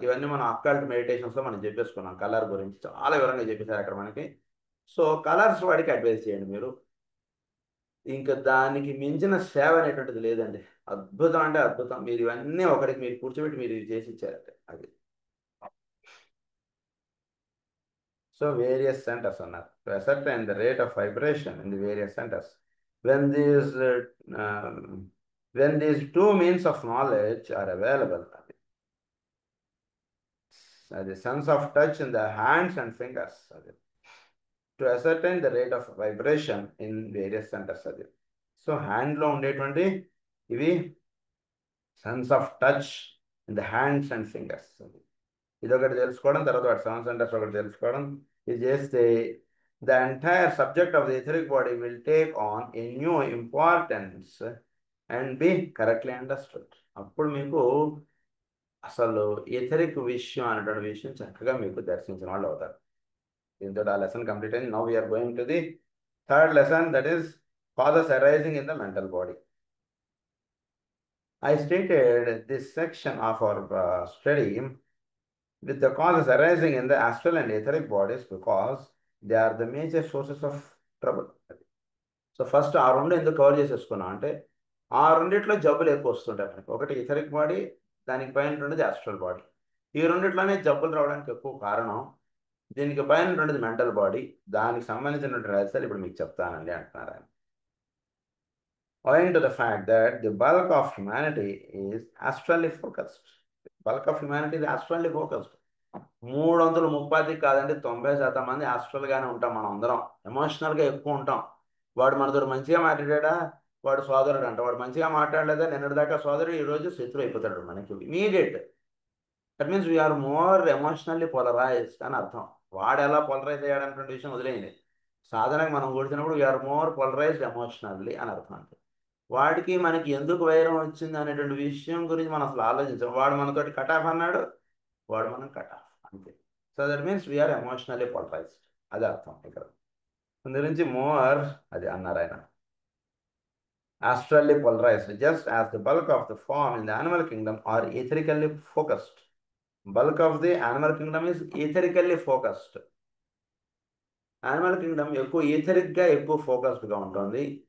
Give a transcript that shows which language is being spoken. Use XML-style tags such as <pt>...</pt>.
<te>ఇవన్నీ మనం అక్కల్ట్ మెడిటేషన్స్లో మనం చెప్పేసుకున్నాం. కలర్ గురించి చాలా వివరంగా చెప్పేశారు అక్కడ మనకి. సో కలర్స్ వాడికి అడ్వైజ్ చేయండి మీరు. ఇంకా దానికి మించిన సేవ అనేటువంటిది లేదండి. అద్భుతం అంటే అద్భుతం. మీరు ఇవన్నీ ఒకరికి మీరు కూర్చోబెట్టి మీరు ఇవి చేసి ఇచ్చారంటే అది.</te> <en>So various centres అన్నారు to ascertain the rate of vibration in the various centers. When these um, when these two means of knowledge are available, the sense of touch in the hands and fingers, to ascertain the rate of vibration in various centers. So</en> <te>హ్యాండ్లో ఉండేటువంటి ఇవి</te> <en>sense of touch in the hands and fingers,</en> <te>ఇదొకటి తెలుసుకోవడం. తర్వాత వాటి 7 centres ఒకటి తెలుసుకోవడం. ఇది చేస్తే</te> <en>The entire subject of the etheric body will take on a new importance and be correctly understood.</en> <te>అప్పుడు మీకు అసలు ఎథరిక్ విషయం అనేటువంటి విషయం చక్కగా మీకు దర్శించిన వాళ్ళు అవుతారు. దీంతో ఆ లెసన్ కంప్లీట్ అయింది.</te> <en>Now we are going to the third lesson, that is causes arising in the mental body. I stated this section of our study with the causes arising in the astral and etheric bodies because they are the major sources of trouble.</en> <te>So first ఆ రెండు ఎందుకు cover చేసేసుకున్నాం అంటే ఆ రెండిట్లో జబ్బులు ఎక్కువ వస్తుంటాయి మనకి. ఒకటి ఇథరిక్ బాడీ, దానికి పైన ఉండేది ఆస్ట్రల్ బాడీ. ఈ రెండిట్లోనే జబ్బులు రావడానికి ఎక్కువ కారణం. దీనికి పైన ఉండేది మెంటల్ బాడీ, దానికి సంబంధించినటువంటి రహస్యాలు ఇప్పుడు మీకు చెప్తానండి అంటున్నారు ఆయన.</te> <en>Owing to the fact that the bulk of humanity is astrally focused. Bulk of humanity is astrally focused.</en> <te>330 కాదండి, 90% మంది ఆస్ట్రల్గానే ఉంటాం మనం అందరం. ఎమోషనల్గా ఎక్కువ ఉంటాం. వాడు మనతో మంచిగా మాట్లాడా వాడు సోదరుడు అంట, వాడు మంచిగా మాట్లాడలేదా నిన్నటిదాకా సోదరుడు, ఈరోజు శత్రువు అయిపోతాడు మనకి immediate.</te> <en>that means we are more emotionally polarised</en> <te>అని అర్థం. వాడు ఎలా పోలరైజ్ అయ్యాడన్నటువంటి విషయం వదిలేయండి, సాధనకు మనం కూర్చున్నప్పుడు</te> <en>we are more polarised emotionally</en> <te>అని అర్థం. అంటే వాడికి మనకి ఎందుకు వైరం వచ్చింది అనేటువంటి విషయం గురించి మనం అసలు ఆలోచించాం. వాడు మనతోటి కట్ ఆఫ్ అన్నాడు, వాడు మనం కట్ ఆఫ్ అంతే.</te> <en>so that means we are emotionally polarised,</en> <te>అది అర్థం ఇక్కడ. దాని గురించి మోర్ అది అన్నారు ఆయన,</te> <en>astrally polarized, just as the bulk of the form in the animal kingdom are etherically focused. Bulk of the animal kingdom is etherically focused.</en> <te>Animal Kingdom ఎక్కువ ఈథరిక్గా ఎక్కువ ఫోకస్డ్గా ఉంటుంది.</te>